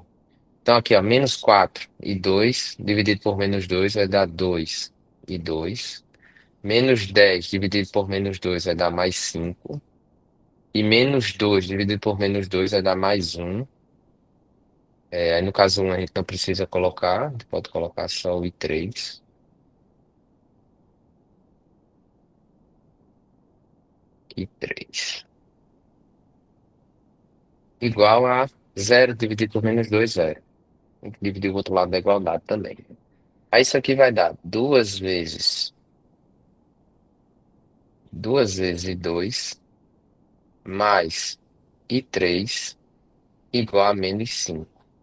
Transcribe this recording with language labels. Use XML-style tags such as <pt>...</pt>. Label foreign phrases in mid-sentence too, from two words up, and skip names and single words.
<pt>Então aqui, ó, menos 4 e 2 dividido por menos 2 vai dar 2 e 2. Menos 10 dividido por menos 2 vai dar mais 5. E menos 2 dividido por menos 2 vai dar mais um. Aí no caso um a gente não precisa colocar, a gente pode colocar só o I3. I3. Igual a zero dividido por menos 2 zero. Tem que dividir o outro lado da igualdade também. Aí isso aqui vai dar duas vezes I2 mais I3 igual a menos 5.</pt>